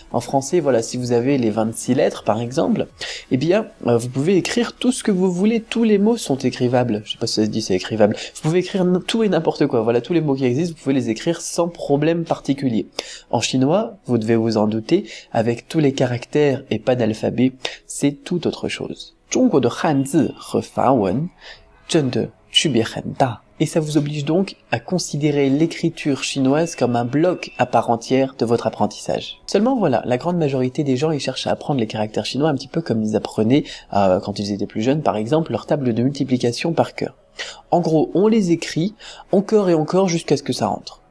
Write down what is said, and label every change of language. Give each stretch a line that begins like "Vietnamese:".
French: En français, voilà, si vous avez les 26 lettres par exemple, eh bien, vous pouvez écrire tout ce que vous voulez, tous les mots sont écrivables. Je sais pas si ça se dit c'est écrivable. Vous pouvez écrire tout et n'importe quoi, voilà, tous les mots qui existent, vous pouvez les écrire sans problème particulier. En chinois, vous devez vous en douter, avec tous les caractères et pas d'alphabet, c'est tout autre chose.
Chinese: 中国的汉字和法文真的区别很大.
French: Et ça vous oblige donc à considérer l'écriture chinoise comme un bloc à part entière de votre apprentissage. Seulement voilà, la grande majorité des gens ils cherchent à apprendre les caractères chinois un petit peu comme ils apprenaient quand ils étaient plus jeunes par exemple leur table de multiplication par cœur. En gros, on les écrit encore et encore jusqu'à ce que ça rentre.